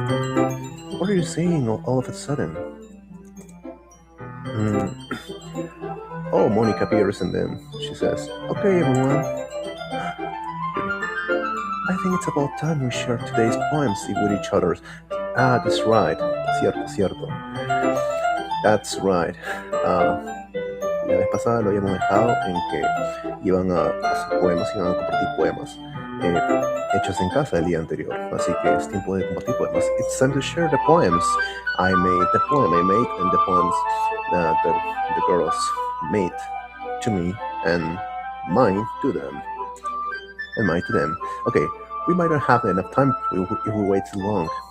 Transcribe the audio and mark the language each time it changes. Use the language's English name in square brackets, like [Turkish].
[English] Oh, what are you saying all of a sudden? Oh, Monica appears and then she says, "Okay, everyone. I think it's about time we share today's poems with each other." Ah, that's right. Cierto, cierto. That's right. [Spanish] La vez pasada lo habíamos dejado en que iban a hacer poemas, iban a compartir poemas hechos en casa el día anterior. Así que es tiempo de compartir poemas. [English] It's time to share the poems. I made the poem I made and the poems that the girls made to me and mine to them. And mine to them. Okay, we might not have enough time if we wait too long.